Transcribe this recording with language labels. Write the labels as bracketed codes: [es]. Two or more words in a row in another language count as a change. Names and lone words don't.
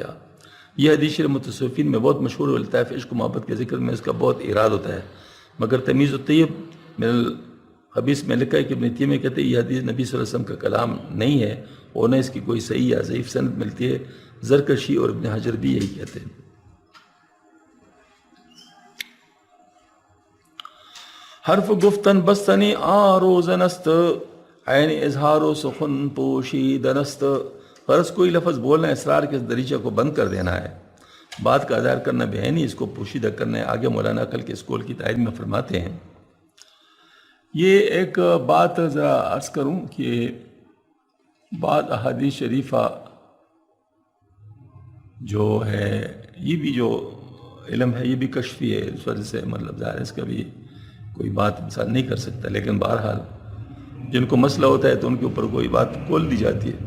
[ur] یہ حدیث شریف متصوفین میں بہت مشہور ہے، لطائف عشق و محبت کے ذکر میں اس کا بہت اراد ہوتا ہے، مگر تمیز الطیب من الخبیث میں لکھا ہے کہ ابن تیمیہ کہتے ہیں یہ حدیث نبی صلی اللہ علیہ وسلم کا کلام نہیں ہے، اور نہ اس کی کوئی صحیح یا ضعیف سند ملتی ہے۔ زرکشی اور ابن حجر بھی یہی کہتے ہیں۔ [fa] حرف گفتن بستنی آروزنست، عین اظہار و سخن پوشیدنست، [ur] غرض کوئی لفظ بولنا اسرار کے دریچہ کو بند کر دینا ہے، بات کا اظہار کرنا بیانی اس کو پوشیدہ کرنا ہے۔ آگے مولانا عقل کے اسکول کی تائید میں فرماتے ہیں، یہ ایک بات ذرا عرض کروں کہ بعض احادیث شریفہ جو ہے یہ بھی جو علم ہے یہ بھی کشفی ہے، اس وجہ سے مطلب ظاہر اس کا بھی کوئی بات مثال نہیں کر سکتا، لیکن بہرحال جن کو مسئلہ ہوتا ہے تو ان کے اوپر کوئی بات کھول دی جاتی ہے۔